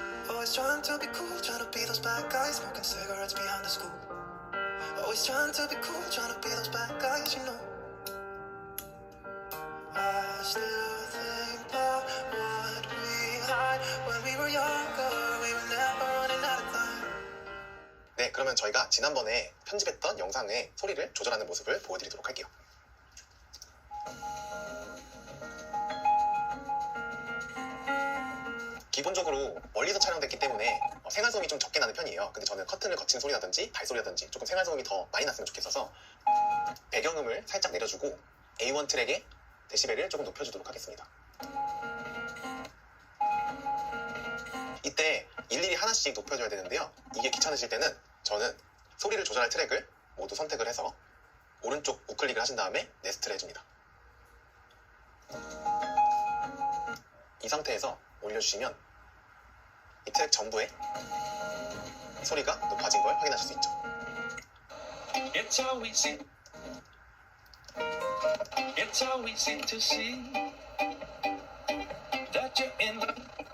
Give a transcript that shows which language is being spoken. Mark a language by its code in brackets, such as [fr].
[en] Always trying to be cool, trying to be those bad guys, smoking cigarettes behind the school. Always trying to be cool, trying to be those bad guys, you know. I still think about what we had when we were younger. We were never running out of time. [ko] 네, 그러면 저희가 지난번에 편집했던 영상의 소리를 조절하는 모습을 보여드리도록 할게요. 기본적으로 멀리서 촬영됐기 때문에 생활소음이 좀 적게 나는 편이에요. 근데 저는 커튼을 거치는 소리라든지 발소리라든지 조금 생활소음이 더 많이 났으면 좋겠어서 배경음을 살짝 내려주고 A1 트랙의 데시벨을 조금 높여주도록 하겠습니다. 이때 일일이 하나씩 높여줘야 되는데요. 이게 귀찮으실 때는 저는 소리를 조절할 트랙을 모두 선택을 해서 오른쪽 우클릭을 하신 다음에 네스트를 해줍니다. 이 상태에서 올려주시면 이 트랙 전부에 소리가 높아진 걸 확인하실 수 있죠. [en] It's so easy. It's so easy to see that you're in love.